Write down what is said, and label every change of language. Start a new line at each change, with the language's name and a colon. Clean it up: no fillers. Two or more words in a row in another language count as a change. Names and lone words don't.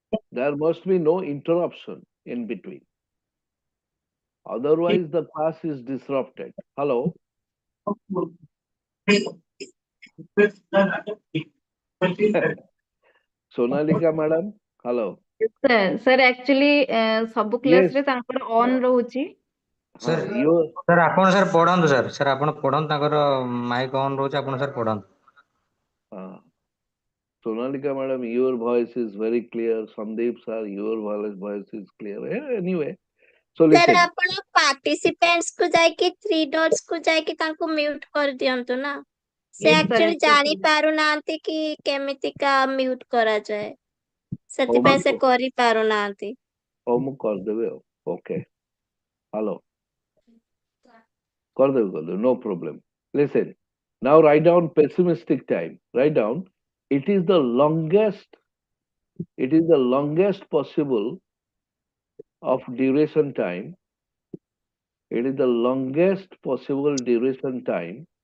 English: There must be no interruption in between. Otherwise, the class is disrupted. Hello? Sonalika madam? Hello? Sir, sir actually ସବୁ class Yes.
Odia: ରେ ତାଙ୍କର on ରହୁଛି.
English: Sir, You,
Odia: sir ଆପଣ ସାର୍ ପଢନ୍ତୁ ସାର୍ ସାର୍ ଆପଣ ପଢନ୍ତୁ ତାଙ୍କର ମାଇକ୍ ଅନ୍ ରହୁଛି ଆପଣ ସାର୍ ପଢନ୍ତୁ।
English: Sonalika madam, your voice is very clear. Sandeep sir, your voice is clear. Anyway, so ସାର୍ listen.
Odia: ଆପଣ participants କୁ ଯାଇକି 3 dots କୁ ଯାଇକି ତାଙ୍କୁ mute କରିଦିଅନ୍ତୁ ନା। ସେ
English: Yes, sir, actually exactly.
Odia: ଜାଣି ପାରୁନାହାନ୍ତି କି କେମିତିକା mute କରାଯାଏ। ସେଥିପାଇଁ ସେ କରିପାରୁନାହାନ୍ତି। ହଉ ମୁଁ କରିଦେବି ଆଉ।
English: Okay. Hello.
Odia: କରିଦେବି,
English: no problem. Listen, now write down pessimistic time. Write down, it is the longest possible of duration time. It is the longest possible duration time.